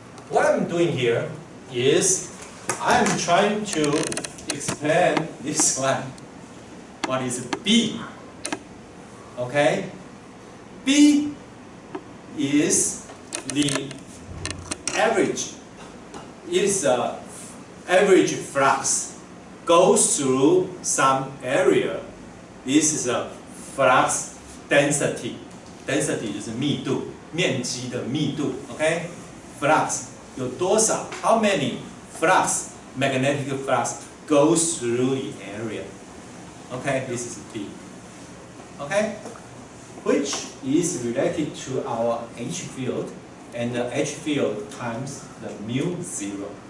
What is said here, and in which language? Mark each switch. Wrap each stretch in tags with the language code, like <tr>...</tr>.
<en>What I'm doing here is I'm trying to explain this one. What is B? Okay? B is the average. It is the average flux goes through some area. This is a flux density.</en> <zh>Density 就是密度，面积的密度。</zh> <en>Okay? Flux</en> <zh>有多少</zh> <en>？How many flux, magnetic flux goes through the area? Okay, this is B. Okay, which is related to our H field, and the H field times the mu zero.</en>